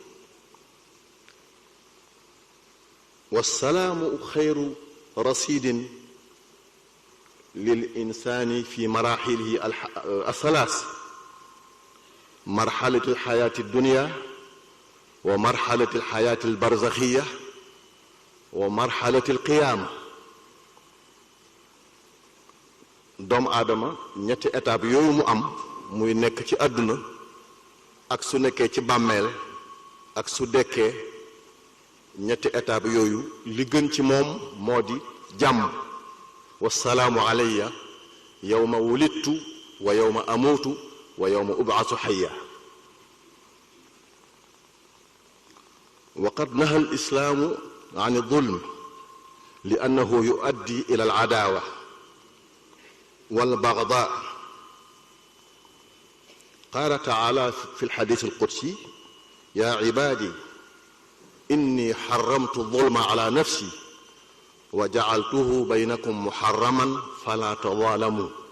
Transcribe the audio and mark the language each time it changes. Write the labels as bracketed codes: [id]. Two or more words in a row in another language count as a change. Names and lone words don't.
[ar] والسلام خير رصيد للإنسان في مراحله الثلاث: مرحلة الحياة الدنيا، ومرحلة الحياة البرزخية، ومرحلة القيامة. [wo] doomu aadama ñetti étape yooyu mu am, muy nekk ci àdduna ak su nekkee ci bàmmeel ak su dekkee, ñetti étape yooyu li gën ci moom moo di jàmm. [ar] والسلام علي يوم ولدت ويوم أموت ويوم أبعث حيا. وقد نهى الإسلام عن الظلم لأنه يؤدي إلى العداوة والبغضاء. قال تعالى في الحديث القدسي: يا عبادي إني حرمت الظلم على نفسي وجعلته بينكم محرما فلا تظالموا.